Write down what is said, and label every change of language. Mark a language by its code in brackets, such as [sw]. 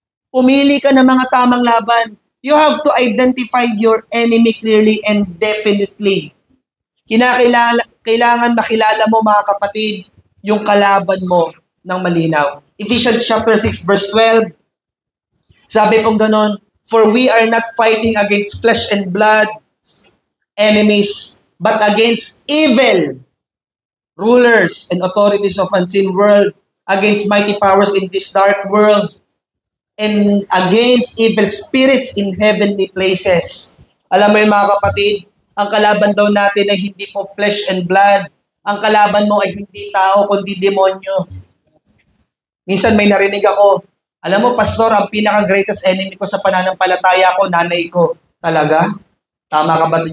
[tl] Pumili ka ng mga tamang laban. [en] You have to identify your enemy clearly and definitely. [tl] Kailangan makilala mo, mga kapatid, yung kalaban mo ng malinaw. [en] Ephesians chapter 6 verse 12. [tl] Sabi pong ganon, [en] for we are not fighting against flesh and blood enemies, but against evil rulers and authorities of unseen world, against mighty powers in this dark world, and against evil spirits in heavenly places. [tl] Alam mo yung mga kapatid, ang kalaban daw natin ay hindi po flesh and blood. Ang kalaban mo ay hindi tao, kundi demonyo. Minsan may narinig ako, alam mo, Pastor, ang pinaka-greatest enemy ko sa pananampalataya ko, nanay ko. Talaga? Tama ka ba?